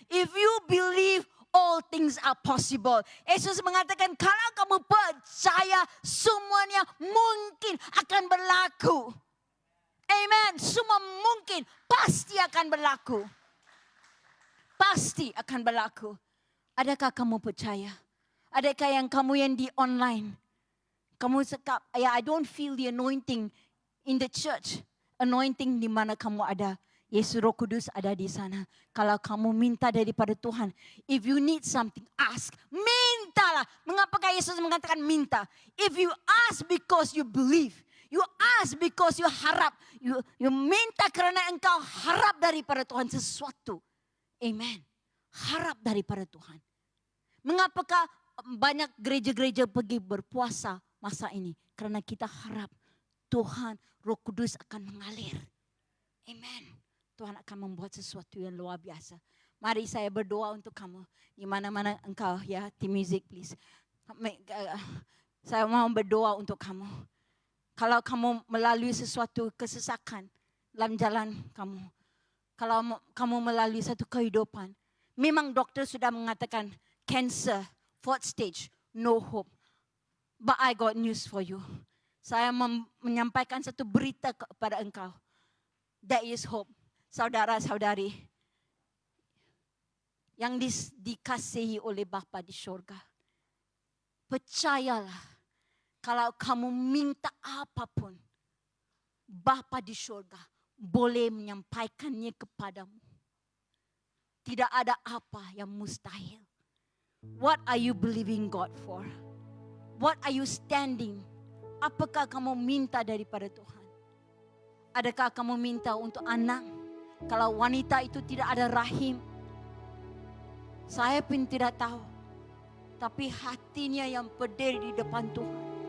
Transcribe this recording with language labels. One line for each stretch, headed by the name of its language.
English: If you believe, all things are possible.
Malay: Yesus mengatakan kalau kamu percaya, semuanya mungkin akan berlaku. Amen. Semua mungkin pasti akan berlaku. Pasti akan berlaku. Adakah kamu percaya? Adakah yang kamu yang di online? Kamu sekap,
English: I don't feel the anointing in the church.
Malay: Anointing di mana kamu ada. Yesus Roh Kudus ada di sana. Kalau kamu minta daripada Tuhan.
English: If you need something, ask.
Malay: Mintalah. Mengapakah Yesus mengatakan minta?
English: If you ask because you believe. You ask because you harap.
Malay: You minta kerana engkau harap daripada Tuhan sesuatu. Amen. Harap daripada Tuhan. Mengapakah banyak gereja-gereja pergi berpuasa masa ini? Karena kita harap Tuhan Roh Kudus akan mengalir. Amen. Tuhan akan membuat sesuatu yang luar biasa. Mari saya berdoa untuk kamu. Di mana-mana engkau ya, tim
English: music please.
Malay: Saya mau berdoa untuk kamu. Kalau kamu melalui sesuatu kesesakan dalam jalan kamu. Kalau kamu melalui satu kehidupan. Memang doktor sudah mengatakan cancer,
English: 4th stage, no hope. But I got news for you.
Malay: Saya menyampaikan satu berita kepada engkau.
English: There is hope.
Malay: Saudara-saudari yang dikasihi oleh Bapa di surga. Percayalah, kalau kamu minta apapun, Bapa di surga boleh menyampaikannya kepadamu. Tidak ada apa yang mustahil.
English: What are you believing God for? What are you standing?
Malay: Apakah kamu minta daripada Tuhan? Adakah kamu minta untuk anak? Kalau wanita itu tidak ada rahim, saya pun tidak tahu. Tapi hatinya yang berdiri di depan Tuhan.